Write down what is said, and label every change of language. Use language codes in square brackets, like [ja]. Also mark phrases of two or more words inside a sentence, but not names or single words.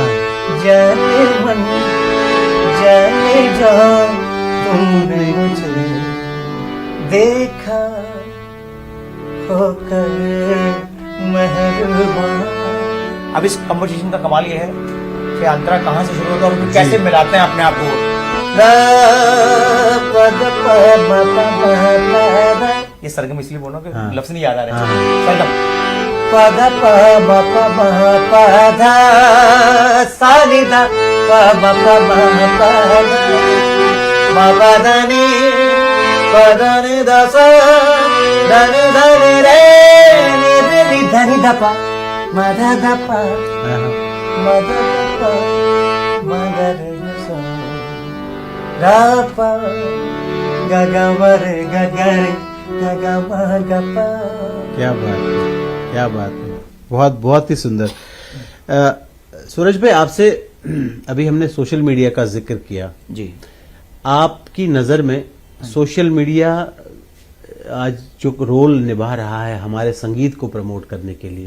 [hi] जाने मन जाने जान, तुमने मुझे देखा होकर मेहरबान। अब इस कंपोजिशन का कमाल ये है कि अंतरा कहाँ से शुरू होता है और उनको कैसे मिलाते हैं अपने आप को। ये सरगम इसलिए बोलो कि हाँ। लफ्ज नहीं याद आ रहे। हाँ। सरगम पद प म प म प ध सा नि ध प म प म प ध म प ध नि प ध नि ध स ध नि ध नि रे नि रे नि ध नि ध प म ध ध प आहा, म ध ध प म ग रे ग स ग प ग ग म रे ग ग रे ग ग म ग प। क्या बात है, क्या बात है, बहुत बहुत ही सुंदर। सूरज भाई, आपसे अभी हमने सोशल मीडिया का जिक्र किया। जी, आपकी नज़र में सोशल मीडिया आज जो रोल निभा रहा है हमारे संगीत को प्रमोट करने के लिए,